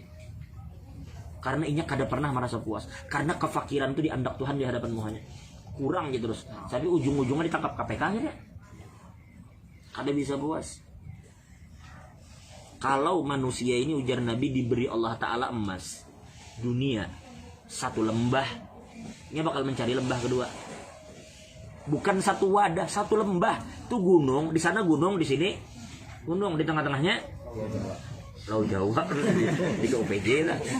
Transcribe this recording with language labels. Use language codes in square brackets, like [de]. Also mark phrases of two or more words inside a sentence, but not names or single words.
[bjn] Karena inya kada pernah merasa puas. Karena kefakiran itu diandak Tuhan di hadapan muhanya. [id] Kurang gitu terus. Tapi ujung-ujungnya ditangkap KPK akhirnya. [bjn] Kada bisa puas. Kalau manusia ini ujar Nabi diberi Allah Ta'ala emas, dunia, 1 lembah, dia bakal mencari lembah kedua. [id] Bukan 1 wadah, 1 lembah. Itu gunung, di sana gunung, di sini gunung, di tengah-tengahnya Pulau Jawa di OPJ lah.